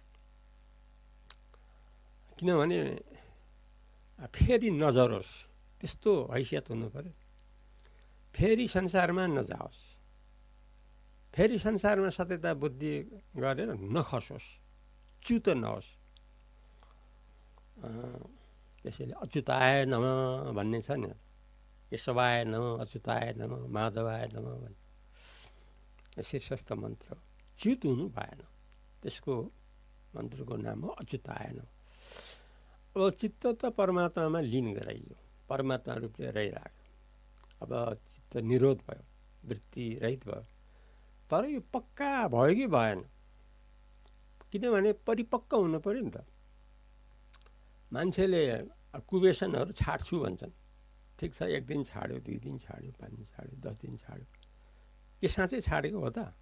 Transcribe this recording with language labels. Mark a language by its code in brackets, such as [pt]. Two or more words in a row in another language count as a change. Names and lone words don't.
[ne] किनभने फेरि नझरोस् त्यस्तो हैसियत हुनु पर्यो। फेरि संसारमा नजाओस्, फेरि संसारमा सत्यता बुद्धि गरेर नखसोस्, च्युत नहोस्। त्यसैले [sa] अच्युताय नमः [ne] भन्ने छ नि, [sa] केशवाय नमः, अच्युताय नमः, माधवाय नमः [ne] भन्ने शीर्षस्थ मन्त्र। च्युत हुनु भएन, त्यसको मन्त्रको नाम हो [sa] अच्युताय नमः। [ne] अब चित्त त परमात्मामा लीन गराइयो, परमात्मा रूपले रहिरहेको। अब चित्त निरोध भयो, वृत्ति रहित भयो। तर यो पक्का भयो कि भएन? किनभने परिपक्व हुनु पर्यो नि त। मान्छेले कुवेसनहरू छाड्छु भन्छन्, ठिक छ, 1 दिन छाड्यो, 2 दिन छाड्यो, 5 दिन छाड्यो, 10 दिन छाड्यो, के साँच्चै छाडेको हो त?